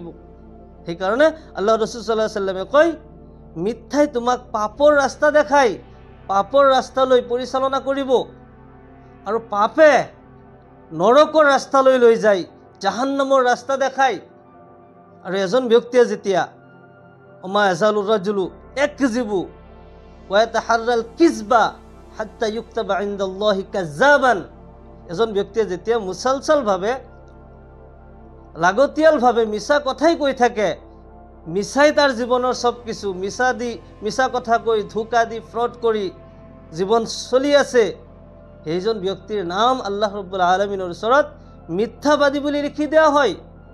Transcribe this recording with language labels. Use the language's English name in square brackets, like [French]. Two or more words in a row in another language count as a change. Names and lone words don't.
[Assamese] সেইকাৰণে আল্লাহ ৰসুল [Arabic] صلى الله عليه وسلم [Assamese] কয়, মিথ্যাই তোমাক পাপৰ ৰাস্তা দেখায়, পাপৰ ৰাস্তালৈ পৰিচালনা কৰিব, আৰু পাপে নৰকৰ ৰাস্তালৈ লৈ যায়, জাহান্নামৰ ৰাস্তা দেখায়। আৰু এজন ব্যক্তিয়ে যেতিয়া [Arabic] وما يزال الرجل يكذب ويتحرى الكذب حتى يكتب عند الله كذابا, [Assamese] এজন ব্যক্তিয়ে যেতিয়া মুছলছলভাৱে, লাগতিয়ালভাৱে মিছা কথাই কৈ থাকে, মিছাই তাৰ জীৱনৰ চব কিছু, মিছা কথা কৈ, ধোকা দি, ফ্ৰড কৰি জীৱন চলি আছে, সেইজন ব্যক্তিৰ নাম আল্লাহ [Arabic] رب العالمين [Assamese] ওচৰত মিথ্যাবাদী বুলি লিখি দিয়া হয়।